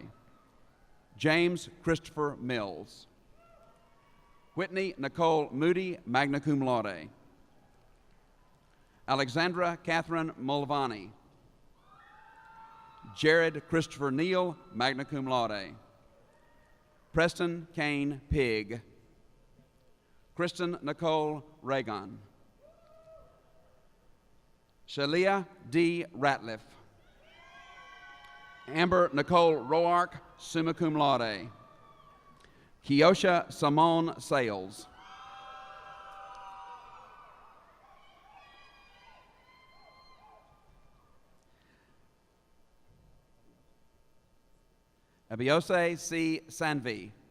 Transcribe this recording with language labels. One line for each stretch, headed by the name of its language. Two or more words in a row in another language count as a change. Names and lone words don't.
English: James Christopher Mills. Whitney Nicole Moody,
Latin: magna cum laude.
English: Alexandra Catherine Mulvaney. Jared Christopher Neal,
Latin: magna cum laude.
English: Preston Kane Pig. Kristen Nicole Reagan. Shalia D. Ratliff. Amber Nicole Roark,
Latin: summa cum laude.
English: Kiosha Simone Sales. Abiose C. Sanvi.